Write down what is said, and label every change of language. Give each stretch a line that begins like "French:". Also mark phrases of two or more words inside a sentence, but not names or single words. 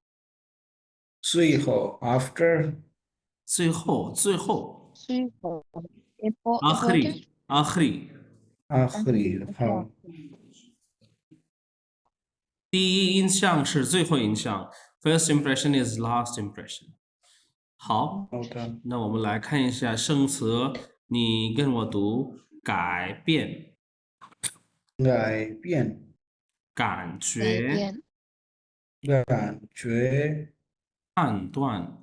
Chinese: 最后 after 最后最后
English: important
Hindi: आखिरी आखिरी आखिरी हाँ
Chinese: 第一印象是最后印象 ，
English: first impression is last impression。
Chinese: 好，
Hindi: होता
Chinese: 那我们来看一下生词，你跟我读改变、改变感觉、感觉判断、